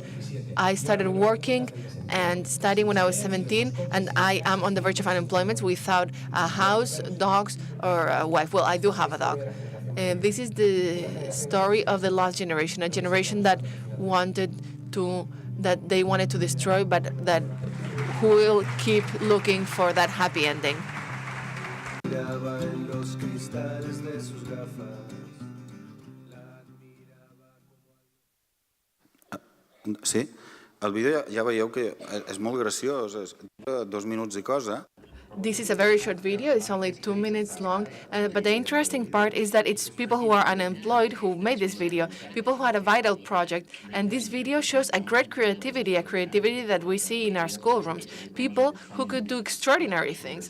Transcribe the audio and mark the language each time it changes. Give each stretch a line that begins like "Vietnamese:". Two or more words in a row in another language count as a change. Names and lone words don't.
English: I started working and studying when I was 17, and I am on the verge of unemployment without a house, dogs, or a wife. Well, I do have a dog. This is the story of the lost generation, a generation that they wanted to destroy, but that will keep looking for that happy ending.
Catalan: Sí, el vídeo ja veieu que és molt graciós, dura 2 minuts i cosa.
English: This is a very short video. It's only 2 minutes long. But the interesting part is that it's people who are unemployed who made this video, people who had a vital project. And this video shows a great creativity, a creativity that we see in our schoolrooms, people who could do extraordinary things.